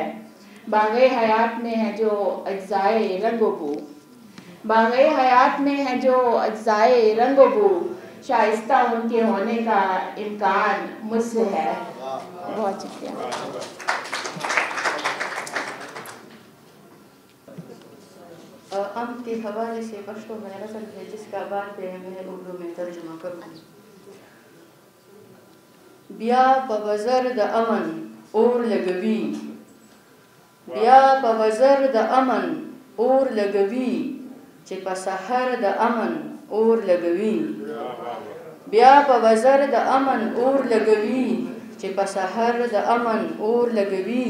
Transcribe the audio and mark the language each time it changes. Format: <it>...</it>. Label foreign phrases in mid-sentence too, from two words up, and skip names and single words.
<ur>باغ حیات میں ہے جو اجزائے رنگ و بو, باغ حیات میں ہے جو اجزائے رنگ و بو, شائستہ ان کے ہونے کا امکان مجھ سے ہے. بہت شکریہ. امن کے حوالے سے پشتو میں غزل ہے جس کا بعد پہ میں اردو میں ترجمہ کروں.</ur> <ps>بیا په وزر د امن اور لګوي، بیا په وزر د امن اور لګوي چې په سحر د امن اور لګوي، بیا په وزر د امن اور لګوي چې په سحر د امن اور لګوي.</ps>